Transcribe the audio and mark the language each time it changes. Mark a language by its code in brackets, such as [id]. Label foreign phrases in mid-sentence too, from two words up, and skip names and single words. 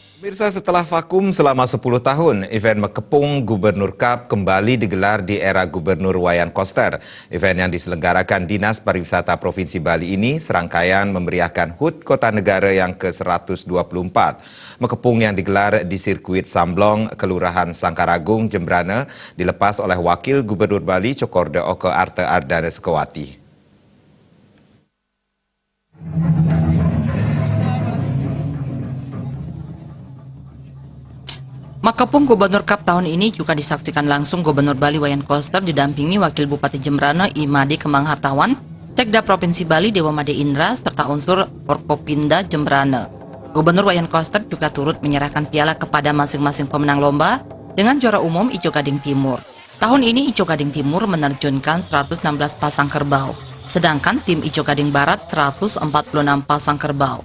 [id] Pemirsa, setelah vakum selama 10 tahun, event Mekepung Gubernur Cup kembali digelar di era Gubernur Wayan Koster. Event yang diselenggarakan Dinas Pariwisata Provinsi Bali ini serangkaian memeriahkan HUT Kota Negara yang ke-124. Mekepung yang digelar di sirkuit Samblong, Kelurahan Sangkaragung, Jembrana, dilepas oleh Wakil Gubernur Bali Cokorda Oke Arte Ardana Sekawati. Mekepung Gubernur Cup tahun ini juga disaksikan langsung Gubernur Bali Wayan Koster didampingi Wakil Bupati Jembrana Imade Kemang Hartawan, Sekda Provinsi Bali Dewa Made Indra, serta unsur Forkopimda Jembrana. Gubernur Wayan Koster juga turut menyerahkan piala kepada masing-masing pemenang lomba dengan juara umum Ijo Gading Timur. Tahun ini Ijo Gading Timur menerjunkan 116 pasang kerbau, sedangkan tim Ijo Gading Barat 146 pasang kerbau.